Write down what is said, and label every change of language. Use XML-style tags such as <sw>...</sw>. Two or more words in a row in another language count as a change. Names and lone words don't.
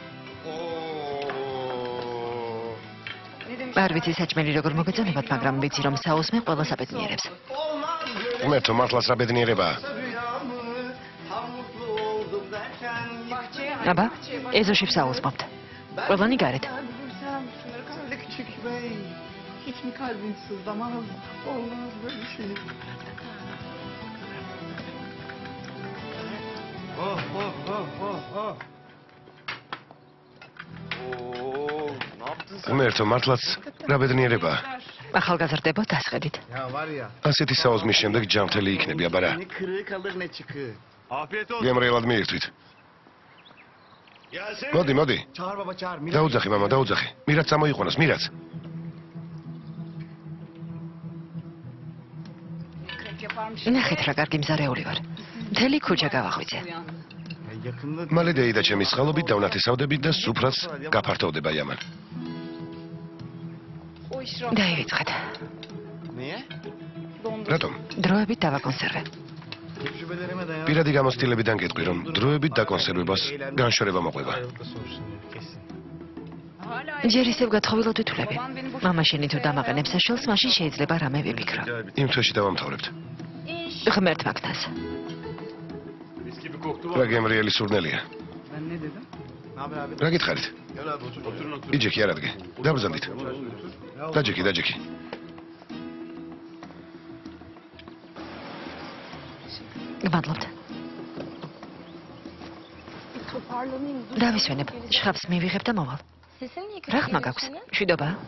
<ka>არ ვიცი საჭმელი როგორ მოგეწონებათ, მაგრამ ვიცი რომ საუსმე ყველას აბედნიერებს. ღმერთო, მართლაც რა ბედნიერებაა. აბა, ეზოში საუსმობთ. ყველანი გარეთ.</ka> <tr>Hiç mi kalbin sızlamaz? Olmaz böyle şey.</tr> <ka>ღმერთო, მართლაც რა ბედნიერებაა. ახალგაზრდებო დასხედით.</ka> <tr>Ya var ya.</tr> <ka>ასეთი საოზმის შემდეგ ჯანმრთელი იქნები, აბა რა.</ka> <tr>Ne kırığı kalır ne çıkığı.</tr> <ka>გემრიელად მიირთვით. მოდი, მოდი.</ka> <tr>Çağır baba çağır. Mira.</tr> <ka>დაუძახი, მამა, დაუძახი. მირაც წამოიყვანოს, მირაც. ნახეთ რა კარგი მზარეული ვარ. მთელი ქუჩა გავახვიძე.</ka> <tr>Yakında</tr> <ka>მალე დეიდა ჩემის წყალობით დავნათესავდებით და სუფრაც გაფართოვდება იამან. დაივიწყეთ.</ka> <tr>niye?</tr> <ka>რატომ? დროებით დავაკონსერვე.</ka> <tr>Tecrübelerime dayanan</tr> <ka>პირადი გამოცდილებიდან გეტყვი, რომ დროებით დაკონსერვებას განშორება მოყვება.</ka> <tr>ayrılıkta sonuçlanıyor kesin.</tr> <ka>ჯერ ისევ გათხოვილად ვითვლები. მამა შენი თუ დამაყენებს საშუალს, მაშინ შეიძლება რამე ვიფიქრო. იმ თვეში დავამთავრებთ. ღმერთ მაგთას. რა გემრიელი სურნელია.</ka> <tr>Ben ne dedim? Ne haber abi?</tr> <ka>რა გითხარით? იჯექი არ ადგე. დაბრძანდით. დაჯექი, დაჯექი. გმადლობთ. დავისვენებ. შხაპს მივიღებ და მოვალ. რა ხმა გაქვს? მშვიდობა?</ka>